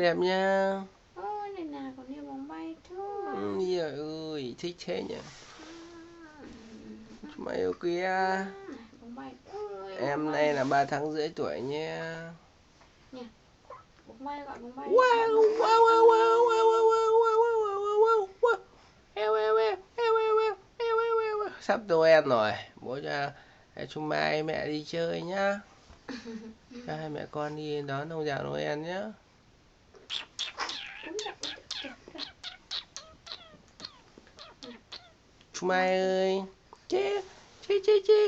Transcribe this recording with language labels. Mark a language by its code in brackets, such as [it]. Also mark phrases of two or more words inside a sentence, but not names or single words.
[vi] đẹp nha. Ôi này nào còn như bóng bay thôi. Úi giời ơi, thích thế nhỉ. Mày yêu kia. Bóng bay. Ôi, Em bóng bay nay này. là 3 tháng rưỡi tuổi nha. Nè. Bóng bay gọi bóng bay. Wow, Gọi bóng bay. wow, wow, wow, wow, wow, wow, wow, wow, wow, wow, wow. Eo, eo, eo, eo, eo, eo, eo, eo, eo, eo. Sắp Noel rồi, bố cho chúng mai mẹ đi chơi nhá. Cho hai mẹ con đi đón ông già Noel nhá. Chúng mai ơi. Chê, chê, chê, chê.